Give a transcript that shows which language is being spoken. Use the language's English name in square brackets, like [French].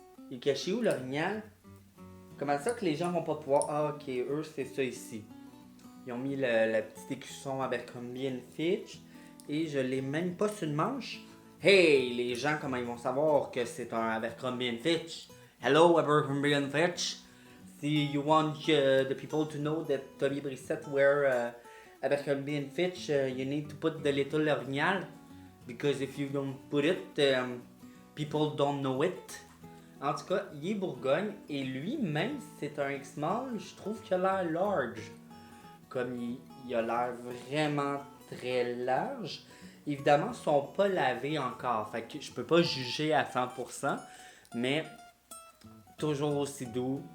[French] Il est caché où l'orignal? Comment ça que les gens vont pas pouvoir... Ah ok, eux c'est ça ici. Ils ont mis le petit écusson Abercrombie Fitch et je l'ai même pas sur une manche. Hey, les gens, comment ils vont savoir que c'est un Abercrombie Fitch? [English] Hello Abercrombie Fitch. Si you want the people to know that Tommy Brissette wear Abercrombie Fitch, you need to put the little orignal. Because if you don't put it, people don't know it. [French] En tout cas, il est Bourgogne et lui-même, c'est un X-Mall, je trouve qu'il a l'air large. Comme il a l'air vraiment très large. Évidemment, ils sont pas lavés encore, fait que je peux pas juger à 100%, mais toujours aussi doux.